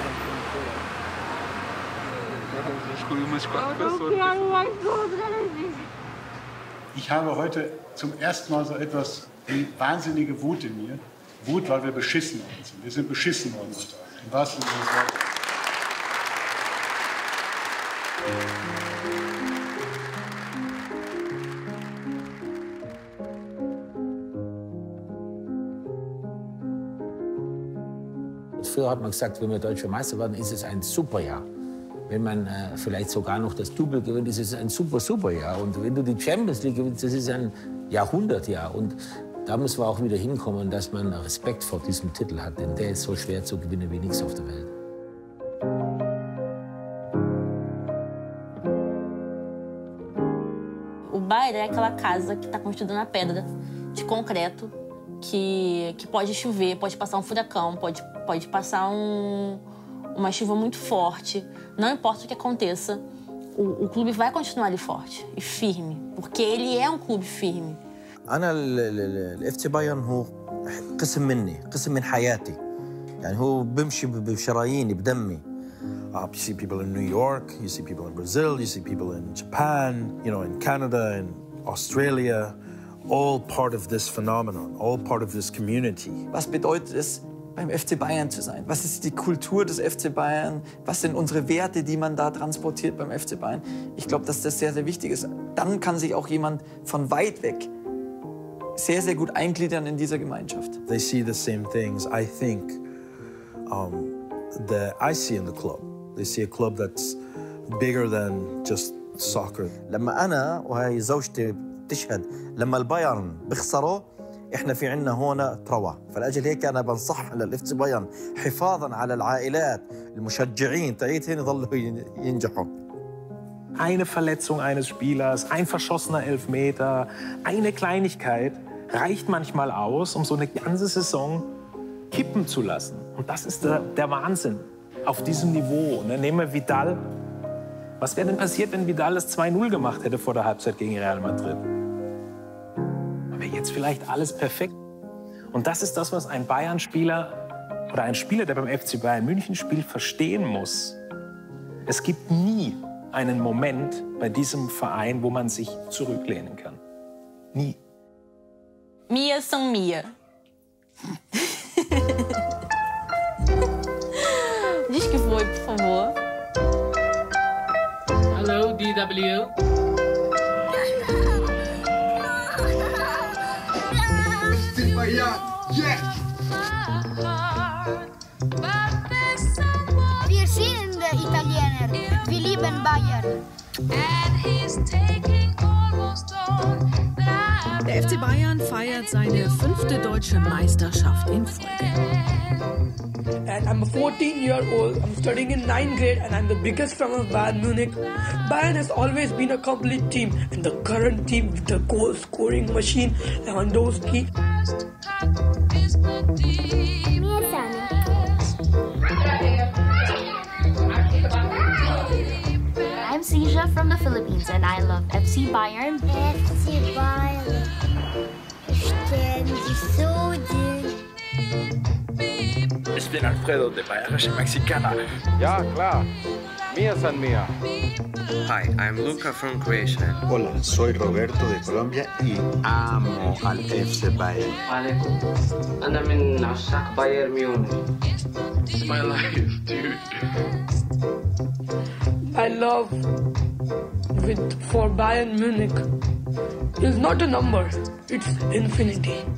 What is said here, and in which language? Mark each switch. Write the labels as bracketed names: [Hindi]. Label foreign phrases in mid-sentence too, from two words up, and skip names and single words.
[Portuguese] Escolhi umas 4 pessoas. Eu quero mais outras. [German] Ich habe heute zum ersten Mal so etwas wie wahnsinnige Wut in mir. Wut, weil wir beschissen worden sind. Wir sind beschissen worden heute Abend. Im wahrsten Sinne des Wortes. Früher hat man gesagt, wenn wir Deutscher Meister werden, ist es ein super Jahr. Wenn man vielleicht sogar noch das Double gewinnt, ist es ein super Jahr. Und wenn du die Champions League gewinnst, das ist ein Jahrhundertjahr. Und da müssen wir auch wieder hinkommen, dass man Respekt vor diesem Titel hat. Denn der ist so schwer zu gewinnen wie nichts auf der Welt. [Portuguese] O Bayern é aquela casa que está construída na pedra, de concreto, que pode chover, pode passar um furacão, pode passar uma chuva muito forte. Não importa o que aconteça, o clube vai continuar ali forte e firme, porque ele é um clube firme. [Arabic] أنا الFC بايرن هو قسم مني، قسم من حياتي. يعني هو بمشي بشراييني بدمي. [English] You see people in New York, you see people in Brazil, you see people in Japan, you know, in Canada, in Australia, all part of this phenomenon, all part of this community. [German] Was bedeutet es, beim FC Bayern zu sein? Was ist die Kultur des FC Bayern? Was sind unsere Werte, die man da transportiert beim FC Bayern? Ich glaube, dass das sehr, sehr wichtig ist. Dann kann sich auch jemand von weit weg sehr, sehr gut eingliedern in dieser Gemeinschaft. [English] They see the same things, I think, that I see in the club. They see a club that's bigger than just soccer. [Arabic] لما أنا وهي زوجتي تشهد لما البايرن بيخسروا إحنا في عنا هنا تروى. فلأجل هيك أنا بنصح للFC بايرن حفاظاً على العائلات المشجعين تاعيتهم يضلوا ينجحوا. [German] Eine Verletzung eines Spielers, ein verschossener Elfmeter, eine Kleinigkeit reicht manchmal aus, um so eine ganze Saison kippen zu lassen. Und das ist der Wahnsinn auf diesem Niveau. Ne? Nehmen wir Vidal. Was wäre denn passiert, wenn Vidal das 2-0 gemacht hätte vor der Halbzeit gegen Real Madrid? Wäre jetzt vielleicht alles perfekt. Und das ist das, was ein Bayern-Spieler oder ein Spieler, der beim FC Bayern München spielt, verstehen muss. Es gibt nie einen Moment bei diesem Verein, wo man sich zurücklehnen kann. Nie. [Portuguese] Mia são Mia. Diz que foi, por favor. [English] Hello, DW. [German] Wir sind Italiener. Wir lieben Bayern. Der FC Bayern feiert seine 5. deutsche Meisterschaft in Folge. [English] And I'm a 14-year-old. I'm studying in 9th grade, and I'm the biggest fan of Bayern Munich. Bayern has always been a complete team, and the current team with the goal-scoring machine, Lewandowski. I'm Sisha from the Philippines, and I love FC Bayern. FC Bayern. [German] Ich bin Alfredo, der bayerische Mexikaner. Ja, klar. Mia san mia. [English] Hi, I'm Luca from Croatia. [Spanish] Hola, soy Roberto de Colombia y amo al FC Bayern. [Arabic] عليكم. أنا من عشاق بايرن ميونخ. [English] It's my life, dude. My love for Bayern Munich is not a number, it's infinity.